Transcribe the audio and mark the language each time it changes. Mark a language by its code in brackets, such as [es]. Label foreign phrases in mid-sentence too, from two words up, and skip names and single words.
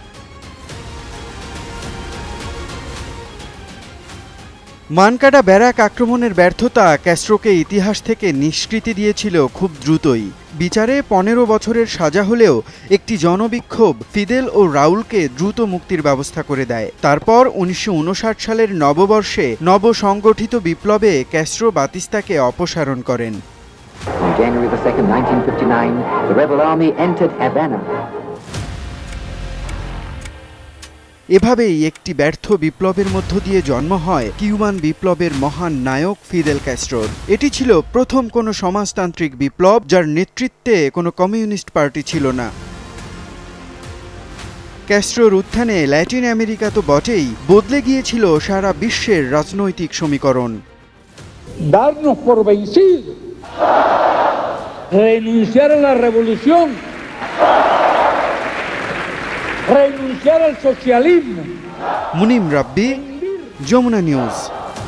[bn] মানকাডা ব্যারাক আক্রমণের ব্যর্থতা ক্যাস্ট্রোকে ইতিহাস থেকে নিষ্কৃতি দিয়েছিল খুব দ্রুতই। বিচারে ১৫ বছরের সাজা হলেও একটি জনবিক্ষোভ ফিদেল ও রাউলকে দ্রুত মুক্তির ব্যবস্থা করে দেয়। তারপর ১৯৫৯ সালের নববর্ষে নবসংগঠিত বিপ্লবে ক্যাস্ট্রো বাতিস্তাকে অপসারণ করেন। [en] On January 2, 1959, the rebel army entered Havana. [bn] এভাবেই একটি ব্যর্থ বিপ্লবের মধ্য দিয়ে জন্ম হয় কিউবান বিপ্লবের মহান নায়ক ফিদেল ক্যাস্ট্রোর। এটি ছিল প্রথম কোনো সমাজতান্ত্রিক বিপ্লব যার নেতৃত্বে কোনো কমিউনিস্ট পার্টি ছিল না। ক্যাস্ট্রোর উত্থানে ল্যাটিন আমেরিকা তো বটেই, বদলে গিয়েছিল সারা বিশ্বের রাজনৈতিক সমীকরণ। [es] Darnos por vencidos, renunciar a la revolución, renunciar al socialismo. [bn] মুনিম রাব্বি, যমুনা নিউজ।